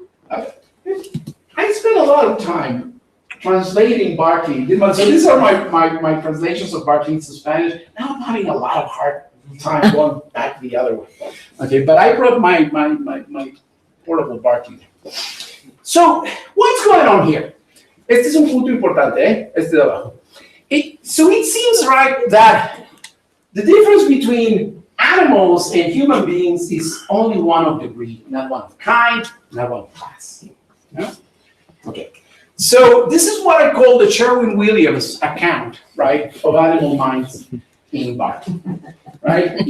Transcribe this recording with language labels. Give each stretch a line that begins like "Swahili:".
English: I spent a lot of time translating Berkeley. So these are my translations of Berkeley into Spanish. Now I'm having a lot of hard time going back the other way. Okay, but I brought my portable Berkeley. So what's going on here?
Spanish: Este es un punto importante, este de abajo.
English: So it seems right that the difference between animals and human beings is only one of degree, not one of kind, not one of class. Yeah? Okay. So this is what I call the Sherwin-Williams account, right, of animal minds in Berkeley, right?